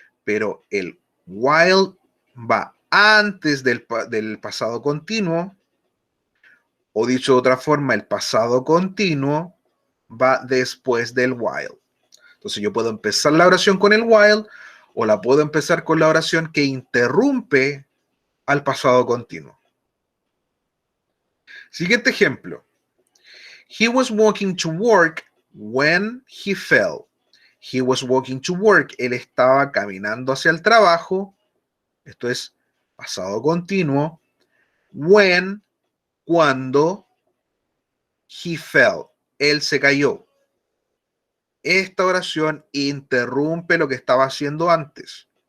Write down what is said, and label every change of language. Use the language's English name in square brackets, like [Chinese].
[Spanish] Pero el while va antes del pasado continuo, o dicho de otra forma, el pasado continuo va después del while. Entonces yo puedo empezar la oración con el while o la puedo empezar con la oración que interrumpe al pasado continuo. Siguiente ejemplo. [English] He was walking to work when he fell. He was walking to work. [Spanish] Él estaba caminando hacia el trabajo. Esto es pasado continuo. When, cuando, [English] he fell. [Spanish] Él se cayó. Esta oración interrumpe lo que estaba haciendo antes.